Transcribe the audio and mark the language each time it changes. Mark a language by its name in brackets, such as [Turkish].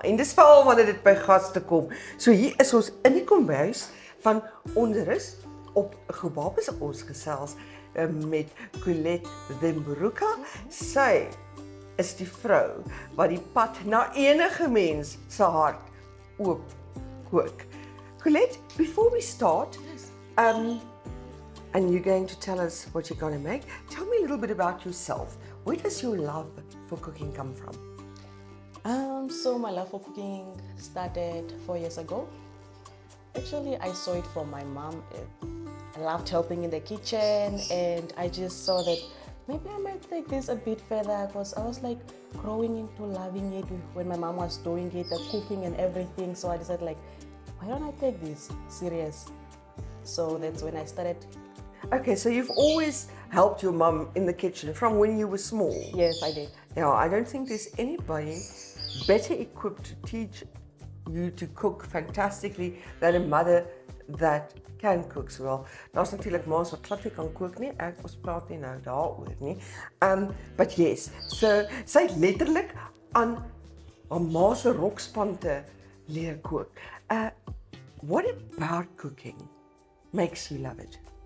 [Afrikaans] En dis veral wanneer dit by gaste kom. So hier is ons in die kombuis van Onrus op Gobabis ons gesels met Colette Themburuka. Sy is die vrou wat die pad na enige mens se hart oop kook. [English] Colette, before we start, and you're going to tell us what you're going to make, tell me a little bit about yourself. Where does your love for cooking come from? So my love for cooking started 4 years ago. Actually, I saw it from my mom. I loved helping in the kitchen, and I just saw that maybe I might take this a bit further because I was like growing into loving it when my mom was doing it, the cooking and everything. So I decided like, why don't I take this serious? So that's when I started. Okay, so you've always helped your mum in the kitchen from when you were small? Yes, I did. Now, I don't think there's anybody better equipped to teach you to cook fantastically than a mother that can cook so well. [Afrikaans] Daar's natuurlik ma's wat glad nie kan kook nie. Ons praat nie nou daaroor nie. [English] But yes, [Afrikaans] so sy het letterlik aan haar ma se rokspan te leer kook. [English] What about cooking makes you love it?